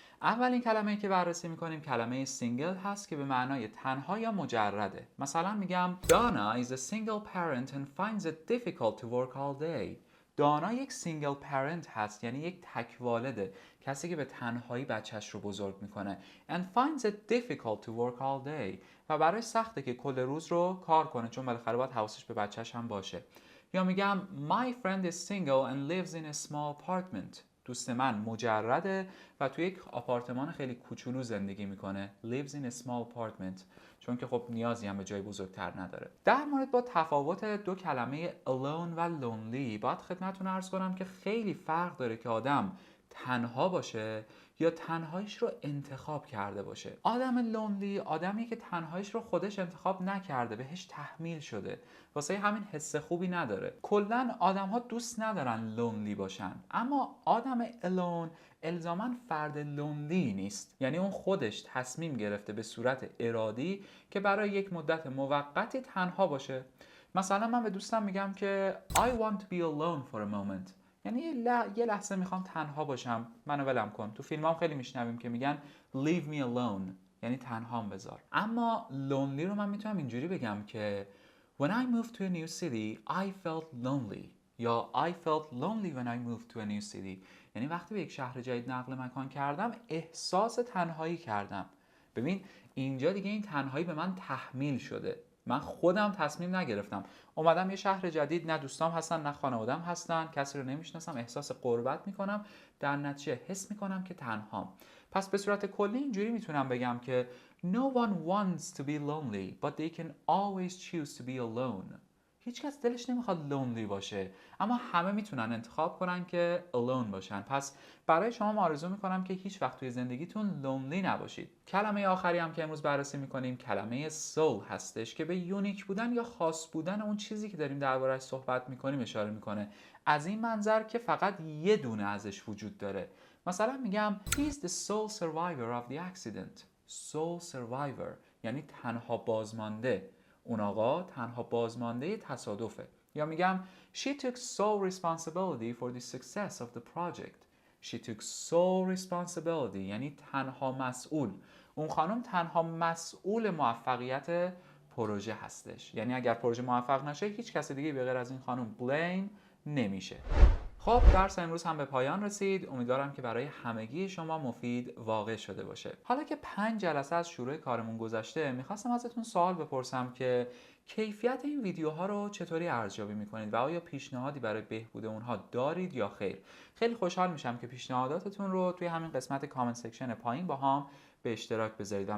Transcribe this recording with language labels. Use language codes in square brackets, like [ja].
[fa] اولین کلمه‌ای که بررسی می‌کنیم کلمه سینگل هست که به معنای تنها یا مجرده. مثلا میگم [en] Donna is a single parent and finds it difficult to work all day. [fa] دانا یک سینگل پرنت هست، یعنی یک تک والده، کسی که به تنهایی بچهش رو بزرگ میکنه. [en] And finds it difficult to work all day. [fa] و برای سخته که کل روز رو کار کنه، چون بالاخره باید حواسش به بچهش هم باشه. یا میگم [en] My friend is single and lives in a small apartment. [fa] دوست من مجرده و توی یک آپارتمان خیلی کوچولو زندگی میکنه. [en] Lives in a small apartment. [fa] چون که خب نیازی هم به جای بزرگتر نداره. در مورد با تفاوت دو کلمه alone و lonely باید خدمتتون عرض کنم که خیلی فرق داره که آدم تنها باشه یا تنهاییش رو انتخاب کرده باشه. آدم لونلی آدمیه که تنهاییش رو خودش انتخاب نکرده، بهش تحمیل شده، واسه همین حس خوبی نداره. کلا آدم‌ها دوست ندارن لونلی باشن، اما آدم الون الزاماً فرد لونلی نیست، یعنی اون خودش تصمیم گرفته به صورت ارادی که برای یک مدت موقتی تنها باشه. مثلا من به دوستم میگم که [en] I want to be alone for a moment، [fa] یعنی یه لحظه میخوام تنها باشم، منو ولم کن. تو فیلم هم خیلی میشنویم که میگن [en] leave me alone، [fa] یعنی تنهام بذار. [en] اما lonely [fa] رو من میتونم اینجوری بگم که [en] when I moved to a new city I felt lonely، یا I felt lonely when I moved to a new city، [fa] یعنی وقتی به یک شهر جدید نقل مکان کردم احساس تنهایی کردم. ببین اینجا دیگه این تنهایی به من تحمیل شده، من خودم تصمیم نگرفتم. اومدم یه شهر جدید، نه دوستام هستن نه خانوادم هستن، کسی رو نمیشناسم، احساس غربت میکنم، در نتیجه حس میکنم که تنهام. پس به صورت کلی اینجوری میتونم بگم که [en] No one wants to be lonely but they can always choose to be alone. [fa] هیچ کس دلش نمیخواد لونلی باشه، اما همه میتونن انتخاب کنن که alone باشن. پس برای شما آرزو میکنم که هیچ وقت توی زندگیتون لونلی نباشید. کلمه آخری هم که امروز بررسی میکنیم کلمه soul هستش که به یونیک بودن یا خاص بودن اون چیزی که داریم درباره‌اش صحبت میکنیم اشاره میکنه، از این منظر که فقط یه دونه ازش وجود داره. مثلا میگم [en] He's the sole survivor of the accident. Sole survivor [fa] یعنی تنها بازمانده. اون آقا تنها بازمانده تصادفه. یا میگم [en] She took sole responsibility for the success of the project. She took sole responsibility [fa] یعنی تنها مسئول. اون خانم تنها مسئول موفقیت پروژه هستش، یعنی اگر پروژه موفق نشه هیچ کس دیگه به غیر از این خانم blame نمیشه. خب درس امروز هم به پایان رسید. امیدوارم که برای همگی شما مفید واقع شده باشه. حالا که 5 جلسه از شروع کارمون گذشته، میخواستم ازتون سوال بپرسم که کیفیت این ویدیوها رو چطوری ارزیابی میکنید و آیا پیشنهادی برای بهبود اونها دارید یا خیر؟ خیلی خوشحال میشم که پیشنهاداتتون رو توی همین قسمت کامنت سکشن پایین با هم به اشتراک بذارید.